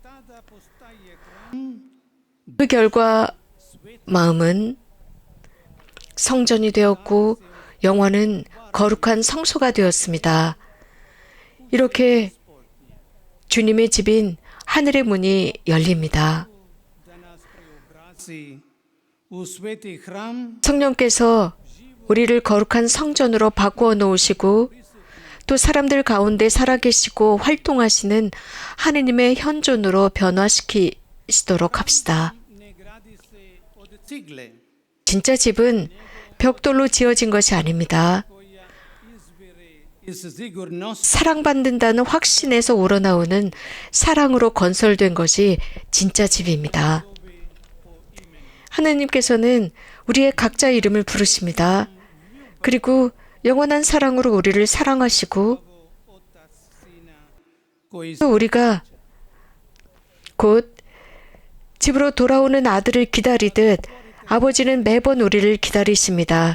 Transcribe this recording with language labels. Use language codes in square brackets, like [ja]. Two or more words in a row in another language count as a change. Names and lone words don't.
[ko] 그 결과 마음은 성전이 되었고 영혼은 거룩한 성소가 되었습니다. 이렇게 주님의 집인 하늘의 문이 열립니다. [hr] preobrazi u sveti hram [ko] 성령께서 우리를 거룩한 성전으로 바꾸어 놓으시고 또 사람들 가운데 살아계시고 활동하시는 하느님의 현존으로 변화시키시도록 합시다. [hr] ne gradi se od cigle [ko] 진짜 집은 벽돌로 지어진 것이 아닙니다. [hr] koja izvire iz sigurnosti [ko] 사랑받는다는 확신에서 우러나오는 사랑으로 건설된 것이 진짜 집입니다. 하느님께서는 우리의 각자 이름을 부르십니다. 그리고 영원한 사랑으로 우리를 사랑하시고 또 우리가 곧 집으로 돌아오는 아들을 기다리듯 아버지는 매번 우리를 기다리십니다.